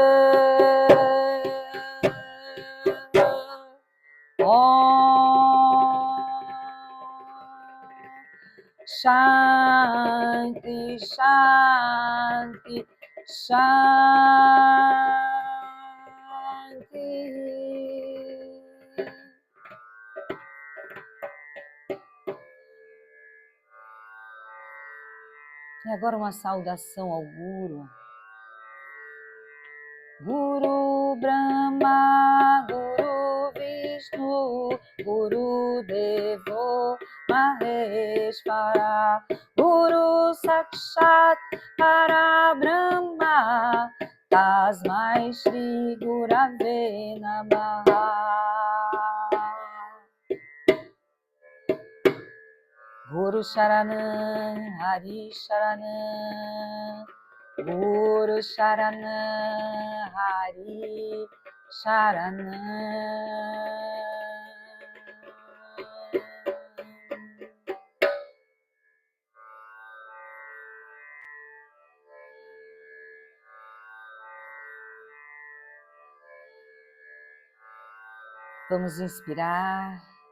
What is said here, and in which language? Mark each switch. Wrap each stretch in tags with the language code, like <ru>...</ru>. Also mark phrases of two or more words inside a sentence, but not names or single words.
<sa>Om Shanti Shanti Shanti.</sa> <pt>E agora uma saudação ao Guru.</pt> <sa>Guru Brahma, Guru Vishnu, Guru Devo Maheshvara, Guru Sakshat Parabrahma, Tasmai Shri Gurave Namaha. Guru Sharanam, Hari Sharanam, Guru Sharanam, Hari Sharanam.</sa> <pt>Vamos inspirar.</pt>